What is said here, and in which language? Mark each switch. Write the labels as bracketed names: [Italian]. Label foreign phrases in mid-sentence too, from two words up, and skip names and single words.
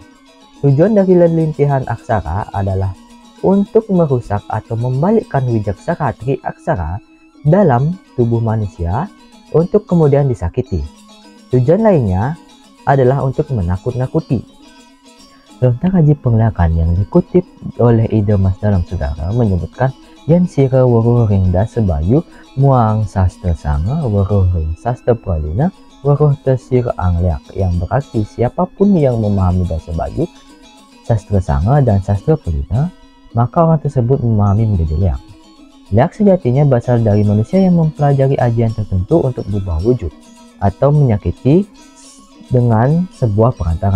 [Indonesian] Tujuan dari lelintihan aksara adalah untuk merusak atau membalikkan wijaksana tri aksara dalam tubuh manusia untuk kemudian disakiti. Tujuan lainnya adalah untuk menakut-nakuti. Lontar Haji Pengelakan yang dikutip oleh Ide Mas Dalam Segara menyebutkan [Kawi] Yen sira weruh ring dasebayu muang sastra sanga weruh ring sastra pralina weruh tesir angleak, [Indonesian] yang berarti siapapun yang memahami dasebayu, sastra sanga dan sastra pralina, maka orang tersebut memahami menjadi leak. Leak sejatinya berasal dari manusia yang mempelajari ajian tertentu untuk berubah wujud atau menyakiti dengan sebuah perantara.